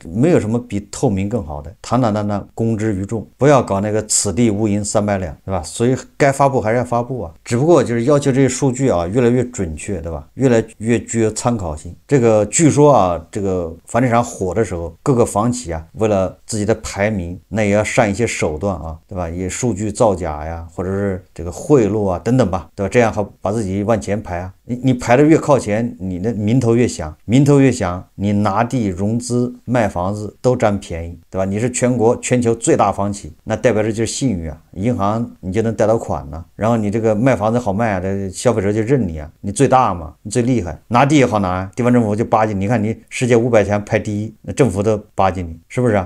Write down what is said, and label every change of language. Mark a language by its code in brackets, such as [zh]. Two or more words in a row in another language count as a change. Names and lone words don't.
[zh] 沒有什麼比透明更好的，坦坦蕩蕩公之於眾，不要搞那個此地無銀三百兩，对吧？所以該發布還是要發布啊，只不過就是要求這些數據啊越來越準確，對吧？越來越具有參考性。這個據說啊，這個房地產火的時候，各個房企啊，為了自己的排名，那也要上一些手段啊，对吧？也数据造假呀，或者是这个贿赂啊等等吧，对吧？这樣好把自己往前排啊。你排的越靠前，你的名頭越響，名頭越響，你拿地融資賣房子都佔便宜，對吧？你是全球最大房企，那代表的就是信譽啊，銀行你就能貸到款了，然後你這個賣房子好賣啊，這消費者就認你啊，你最大嘛，你最厲害，拿地也好拿，地方政府就巴結你，看你世界500強排第一，那政府都巴結你，是不是啊？